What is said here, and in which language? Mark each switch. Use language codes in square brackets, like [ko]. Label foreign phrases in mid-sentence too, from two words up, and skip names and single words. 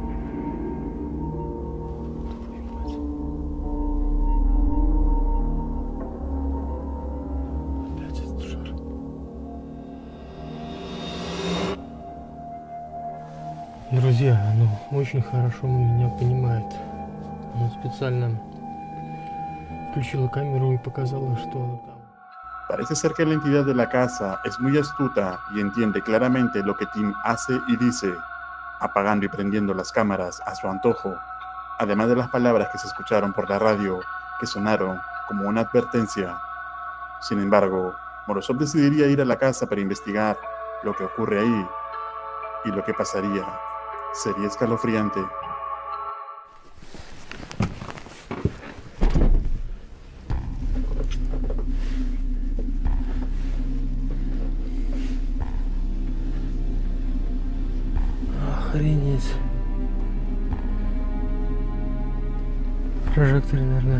[ru] Твою мать. Опять этот шар. Друзья, оно очень хорошо меня понимает. Оно специально включила камеру y показала, что оно там. [es] Parece ser que la entidad de la casa es muy astuta y entiende claramente lo que Tim hace y dice, apagando y prendiendo las cámaras a su antojo, además de las palabras que se escucharon por la radio, que sonaron como una advertencia. Sin embargo, Morozov decidiría ir a la casa para investigar lo que ocurre ahí, y lo que pasaría sería escalofriante. [ru] Охренеть. Прожектор, наверное.